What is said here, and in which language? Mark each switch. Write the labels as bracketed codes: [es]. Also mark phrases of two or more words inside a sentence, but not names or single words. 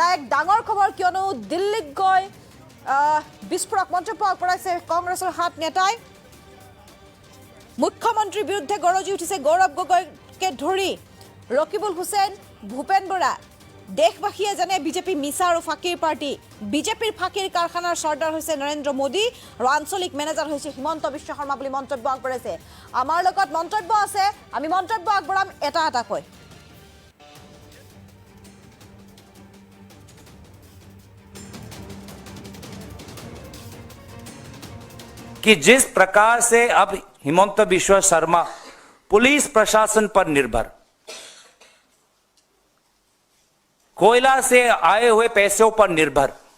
[as] এক ডাঙৰ খবৰ কিয়নো দিল্লীত গৈ বিস্ফোৰক মন্তব্য আগবঢ়াইছে কংগ্ৰেছৰ 7 নেতাই মুখ্যমন্ত্ৰীৰ বিৰুদ্ধে গৰজি উঠিছে গৌৰৱ গগৈকে ধৰি ৰকিবুল হুছেইন ভূপেন বৰা দেশবাসীয়ে জানে বিজেপি মিছা আৰু ফাকিৰ পাৰ্টি বিজেপিৰ ফাকিৰ কাৰখানাৰ সৰ্দাৰ হৈছে নৰেন্দ্ৰ মোদী আৰু আঞ্চলিক মেনেজাৰ হৈছে হিমন্ত বিশ্ব শৰ্মা বুলি মন্তব্য আগবঢ়াইছে আমাৰ লগত মন্তব্য আছে আমি মন্তব্য আগবঢ়াম এটা এটাকৈ [hi] कि जिस प्रकार से अब हिमंत बिश्व शर्मा पुलिस प्रशासन पर निर्भर कोयला से आए हुए पैसों पर निर्भर